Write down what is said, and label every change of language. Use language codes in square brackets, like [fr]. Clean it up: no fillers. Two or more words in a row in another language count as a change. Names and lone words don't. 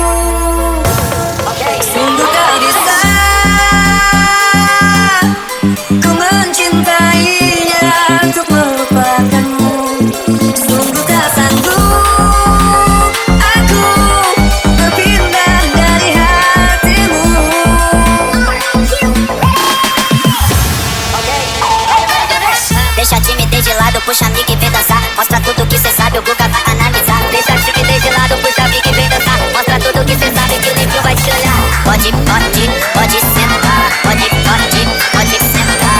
[id] Sungguh tak bisa ku mencintainya untuk melupakanmu. Sungguh tak sanggup aku berpindah dari hatimu. [pt] Deixa a timidez de lado, puxa amiga e vem dançar. Mostra tudo que cê sabe, o Guga vai analisar. Deixa a timidez de lado, puxa amiga e vem dançar. Mostra tudo que cê sabe, que o livro vai te olhar. Pode sentar. Pode sentar.